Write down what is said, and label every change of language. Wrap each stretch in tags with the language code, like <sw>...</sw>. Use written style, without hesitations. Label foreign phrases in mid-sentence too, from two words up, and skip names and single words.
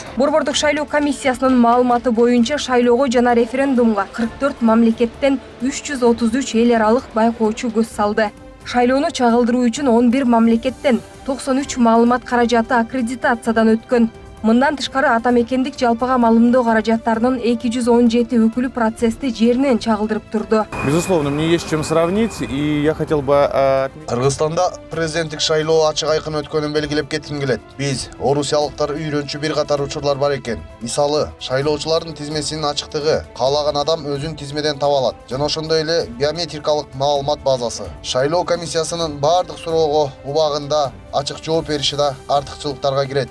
<ky>Борбордук шайлоо комиссиясынын маалыматы боюнча шайлоого жана референдумга 44 мамлекеттен 333 эл аралык байкоочу көз салды. Шайлоону чагылдыруу үчүн 11 мамлекеттен 93 маалымат каражаты аккредитациядан өткөн. Мындан тышкары ата мекендик жалпыга маалымдоо каражаттарынын 217 өкүлү процессти жеринен чагылдырып турду.</ky> <ru>Безусловно, мне есть чем сравнить, и я хотел бы...</ru> <ky>Кыргызстанда президенттик шайлоо ачык айкын өткөнүн белгилеп кетким келет. Биз орусиялыктар үйрөнчү бир катар учурлар бар экен. Мисалы, шайлоочулардын тизмесинин ачыктыгы, каалаган адам өзүн тизмеден таба алат. Жана ошондой эле биометрикалык маалымат базасы. Шайлоо комиссиясынын баардык суроого убагында ачык жооп бериши да артыкчылыктарга кирет.</ky>